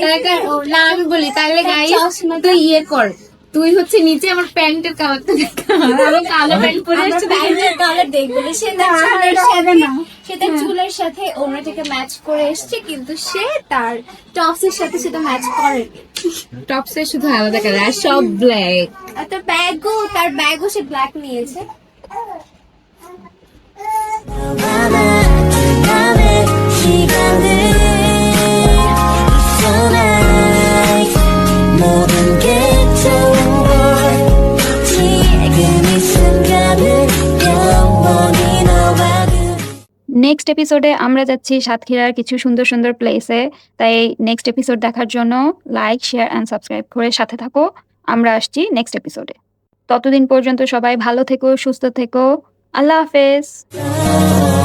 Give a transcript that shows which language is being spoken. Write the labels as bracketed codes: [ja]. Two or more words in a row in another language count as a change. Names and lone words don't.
[bn] না আমি বলি তাহলে গাইজ তুই ইয়ে কর, তুই হচ্ছে নিচে আমার প্যান্টের কালারটা দেখা, আমি কালো প্যান্ট পরে আমরা আসছি। প্যান্টের কালার দেখবো না, সে তার চুলের এটা হবে সাথে না। সে তার চুলের সাথে ওড়নাটাকে ম্যাচ করে এসেছে, কিন্তু সে তার টপসের সাথে সেটা ম্যাচ করেনি। টপসে শুধু আলাদা কালার আর সব ব্ল্যাক। আর তার ব্যাগও সে ব্ল্যাক নিয়েছে। [ko] 너만한 나의 시간을 Tonight 모든 게 좋은 걸 지금 이 순간을 영원히 너와 [en] next episodeে [bn] আমরা যাচ্ছি সাতক্ষীরার কিছু সুন্দর সুন্দর প্লেসে। তাই [en] next episode [bn] দেখার জন্য [en] like, share and subscribe [bn] করে সাথে থাকো। আমরা আসছি [en] next episodeে। [bn] ততদিন পর্যন্ত সবাই ভালো থেকো, সুস্থ থেকো। আল্লাহ হাফেজ।